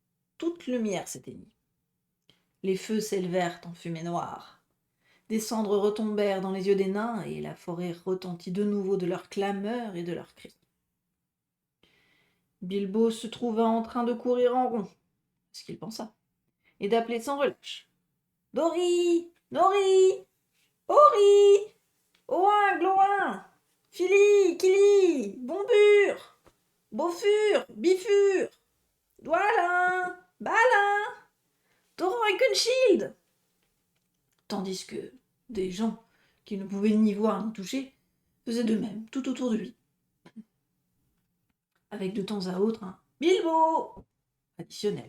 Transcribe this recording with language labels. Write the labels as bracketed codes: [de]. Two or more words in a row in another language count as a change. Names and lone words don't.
[fr] Toute lumière s'éteignit. Les feux s'élevèrent en fumée noire. Des cendres retombèrent dans les yeux des nains, et la forêt retentit de nouveau de leurs clameurs et de leurs cris. Bilbo se trouva en train de courir en rond, ce qu'il pensa, et d'appeler sans relâche. « Dori! Nori! Ori! Oin, Gloin! Fili! Kili! Bombure! Beaufur! Bifur! Dwalin! Balin! Torrent et Cunchild !» Tandis que des gens qui ne pouvaient ni voir ni toucher faisaient de même tout autour de lui, avec de temps à autre un « Bilbo !» additionnel.